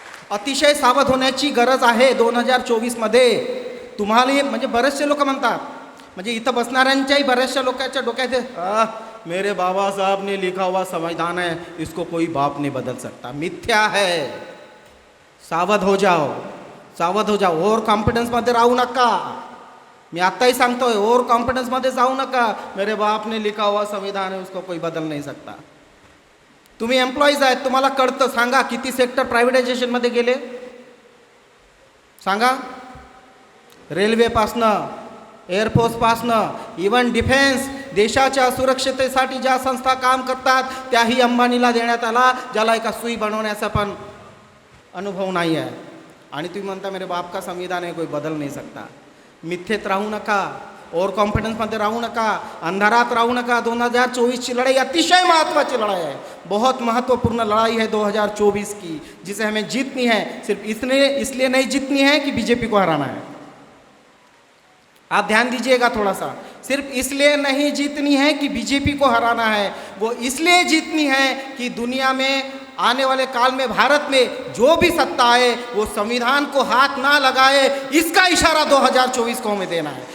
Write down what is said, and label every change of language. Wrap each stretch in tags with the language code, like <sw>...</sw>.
<mr>अतिशय सावध होण्याची गरज आहे 2024मध्ये. तुम्हाला म्हणजे बरेचसे लोक म्हणतात, म्हणजे इथं बसणाऱ्यांच्याही बऱ्याचशा लोकांच्या डोक्यात</mr> <hi>मेरे बाबा साहब ने लिखा हुआ संविधान है, इसको कोई बाप नहीं बदल सकता. मिथ्या है. सावध हो जाओ, सावध हो जाओ.</hi> <mr>ओव्हर कॉन्फिडन्समध्ये राहू नका. मी आत्ताही सांगतोय, ओव्हर कॉन्फिडन्समध्ये जाऊ नका.</mr> <hi>मेरे बाप ने लिखा हुआ संविधान है, उसको कोई बदल नहीं सकता.</hi> <mr>तुम्ही एम्प्लॉईज आहेत, तुम्हाला कळतं. सांगा किती सेक्टर प्रायव्हेटायझेशनमध्ये गेले सांगा. रेल्वेपासनं, एअरफोर्सपासनं, इवन डिफेन्स, देशाच्या सुरक्षतेसाठी ज्या संस्था काम करतात त्याही अंबानीला देण्यात आला, ज्याला एका सुई बनवण्याचा पण अनुभव नाही आहे. आणि तुम्ही म्हणता</mr> <hi>मेरे बाप का संविधान है, कोई बदल नहीं सकता.</hi> <mr>मिथ्येत राहू नका, ओव्हर कॉन्फिडन्समध्ये राहू नका, अंधारात राहू नका.</mr> <hi>2024 लड़ाई</hi> <mr>अतिशय महत्त्वाची</mr> <hi>लड़ाई है, बहुत महत्वपूर्ण लड़ाई है 2024 की, जिसे हमें जीतनी है. सिर्फ इसलिए नहीं जीतनी है कि बीजेपी को हराना है. आप ध्यान दीजिएगा थोड़ा सा. सिर्फ इसलिए नहीं जीतनी है कि बीजेपी को हराना है, वो इसलिए जीतनी है कि दुनिया में आने वाले काल में भारत में जो भी सत्ता आए वो संविधान को हाथ ना लगाए, इसका इशारा 2024 को हमें देना है.</hi>